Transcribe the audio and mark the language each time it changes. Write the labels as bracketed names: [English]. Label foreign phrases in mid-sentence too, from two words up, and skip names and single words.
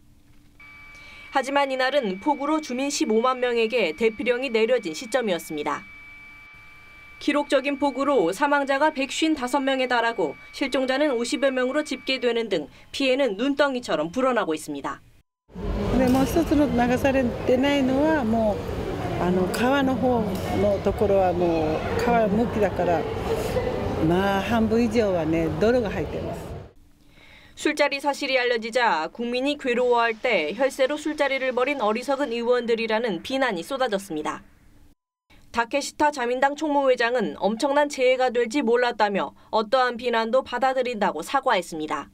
[Korean] 하지만 이날은 폭우로 주민 15만 명에게 대피령이 내려진 시점이었습니다. 기록적인 폭우로 사망자가 155명에 달하고 실종자는 50여 명으로 집계되는 등 피해는 눈덩이처럼 불어나고 있습니다. [Japanese] もう一つの流されてないのはもう川の方のところはもう川向きだからまあ半分以上はね泥が入ってます. [Korean] 술자리 사실이 알려지자 국민이 괴로워할 때 혈세로 술자리를 벌인 어리석은 의원들이라는 비난이 쏟아졌습니다. 다케시타 자민당 총무회장은 엄청난 재해가 될지 몰랐다며 어떠한 비난도 받아들인다고 사과했습니다.